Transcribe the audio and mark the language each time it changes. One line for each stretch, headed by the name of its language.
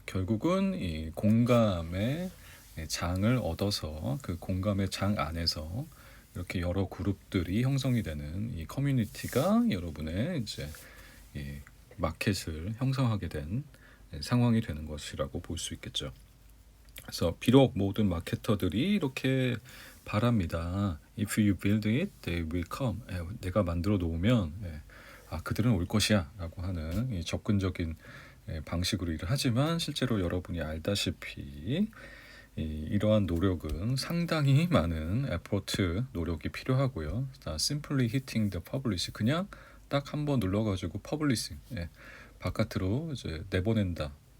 Korean: 결국은 이 공감의 장을 얻어서 그 공감의 장 안에서 이렇게 여러 그룹들이 형성이 되는 이 커뮤니티가 여러분의 이제 이 마켓을 형성하게 된 상황이 되는 것이라고 볼 수 있겠죠. 그래서 비록 모든 마케터들이 이렇게 바랍니다.
English: If you build it, they will come.
Korean: 내가 만들어 놓으면 그들은 올 것이야 라고 하는 이 접근적인 방식으로 일을 하지만 실제로 여러분이 알다시피 이러한 노력은 상당히 많은 에포트 노력이 필요하고요.
English: Simply hitting the publish
Korean: 그냥 딱 한번 눌러가지고 퍼블리싱 바깥으로 이제 내보낸다.